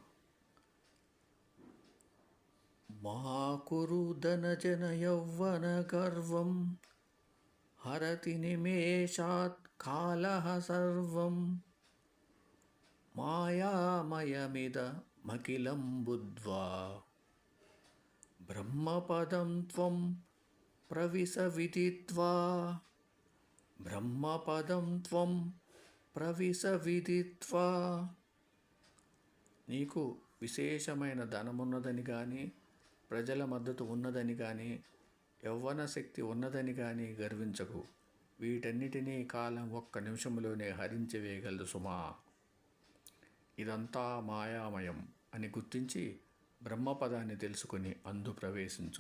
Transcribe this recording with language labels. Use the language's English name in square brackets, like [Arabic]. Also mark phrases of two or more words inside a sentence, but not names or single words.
[Sanskrit] మా కురు ధనజన యౌవన గర్వం, హరతి నిమేషాత్ కాలః సర్వం, మాయామయమిదమఖిలం బుద్ధ్వా, బ్రహ్మపదం త్వం ప్రవిశ విదిత్వా, బ్రహ్మపదం త్వం ప్రవిశ విదిత్వా. [Telugu] నీకు విశేషమైన ధనమున్నదని కానీ, ప్రజల మద్దతు ఉన్నదని కానీ, యవ్వన శక్తి ఉన్నదని కానీ గర్వించకు. వీటన్నిటినీ కాలం ఒక్క నిమిషంలోనే హరించివేయగలదు సుమా. ఇదంతా మాయామయం అని గుర్తించి బ్రహ్మపదాన్ని తెలుసుకొని అందు ప్రవేశించు.